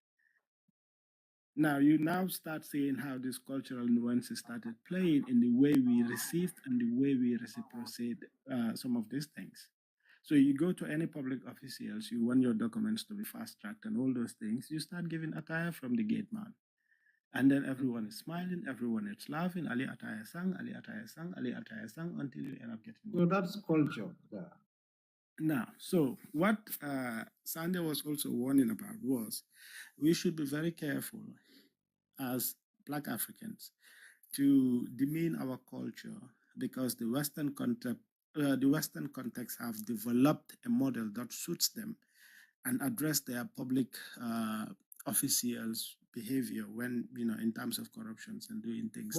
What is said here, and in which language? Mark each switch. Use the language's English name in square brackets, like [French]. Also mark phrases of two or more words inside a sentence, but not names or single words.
[English] Now, you now start seeing how these cultural nuances started playing in the way we received and the way we reciprocate some of these things. So you go to any public officials, you want your documents to be fast-tracked and all those things, you start giving attire from the gate man. And then everyone is smiling, everyone is laughing, Ali attire sang, Ali attire sang, Ali attire sang, until you end up getting... So that's culture. Yeah. Now, so what Sandy was also warning about was we should be very careful as Black Africans to demean our culture because the Western context have developed a model that suits them and address their public officials' behavior when, in terms of corruptions and doing things.